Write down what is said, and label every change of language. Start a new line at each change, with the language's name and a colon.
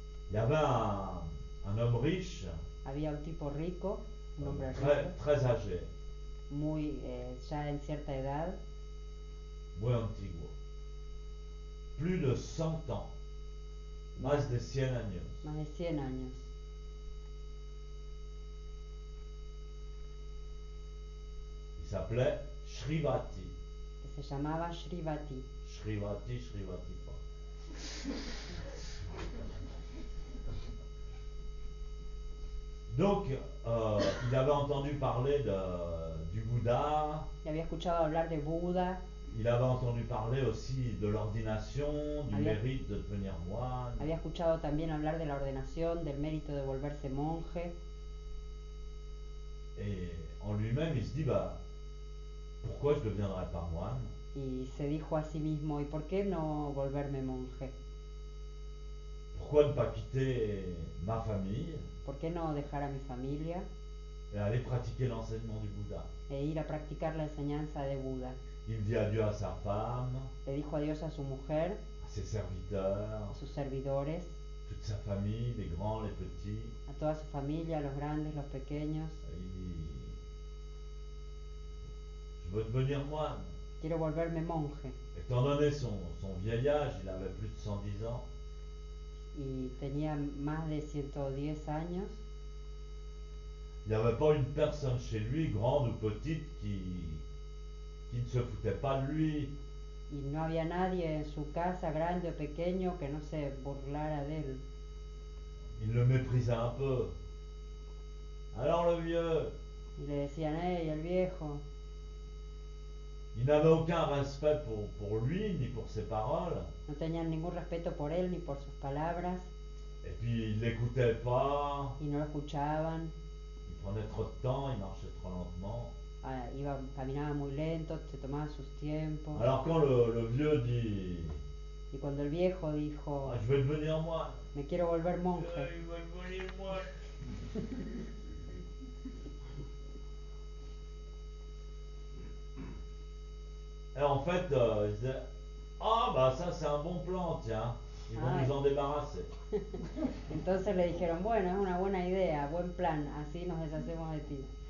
French: il y avait un homme riche,
Spanish: había un tipo rico, un hombre
French: très,
Spanish: rico,
French: très âgé,
Spanish: muy ya en cierta edad, muy antiguo,
French: plus de 100 ans,
Spanish: más de 100 años. más de 100 años.
French: Il s'appelait Shrivati.
Spanish: Que se llamaba Shrivati.
French: Shrivati pas. Donc, il avait entendu parler du Bouddha.
Spanish: Y había escuchado hablar de Buda,
French: Il avait entendu parler aussi de l'ordination, du mérite de devenir moine.
Spanish: había escuchado también hablar de la ordenación, del mérito de volverse monje.
French: Et en lui-même, il se dit, pourquoi je ne deviendrai pas moine?
Spanish: Y se dijo a sí mismo, ¿y por qué no volverme monje?
French: Pourquoi ne pas quitter ma famille
Spanish: ¿Por qué no dejar a mi familia
French: et aller pratiquer l'enseignement du Bouddha?
Spanish: e ir a practicar la enseñanza de Buda?
French: Il dit adieu à sa femme,
Spanish: Le dijo adiós a su mujer,
French: à ses serviteurs,
Spanish: a sus servidores,
French: toute sa famille, les grands, les petits.
Spanish: a toda su familia, los grandes, los pequeños.
French: Il dit, je veux devenir moine.
Spanish: quiero volverme monje.
French: Étant donné son vieil âge, il avait plus de 110 ans,
Spanish: Y tenía más de 110 años
French: il n'y avait pas une personne chez lui, grande ou petite, qui ne se foutait pas de lui.
Spanish: y no había nadie en su casa, grande o pequeño, que no se burlara de él.
French: Il le méprisait un peu. Alors le vieux,
Spanish: Y le decían, hey, el viejo.
French: il n'avait aucun respect pour lui, ni pour ses paroles.
Spanish: No tenían ningún respeto por él ni por sus palabras
French: Et puis il l'écoutait pas,
Spanish: y no lo escuchaban.
French: il prenait trop de temps, il marchait trop lentement.
Spanish: Caminaba muy lento, se tomaba sus tiempos.
French: Alors quand le vieux dit
Spanish: Y cuando el viejo dijo,
French: ah, je vais devenir moine,
Spanish: me quiero volver
French: il
Spanish: monje,
French: va devenir moine. Et en fait, il disait ah bah ça c'est un bon plan, tiens, ils vont Ah, nous en débarrasser.
Spanish: entonces le dijeron, bueno, es una buena idea, buen plan, así nos deshacemos de ti.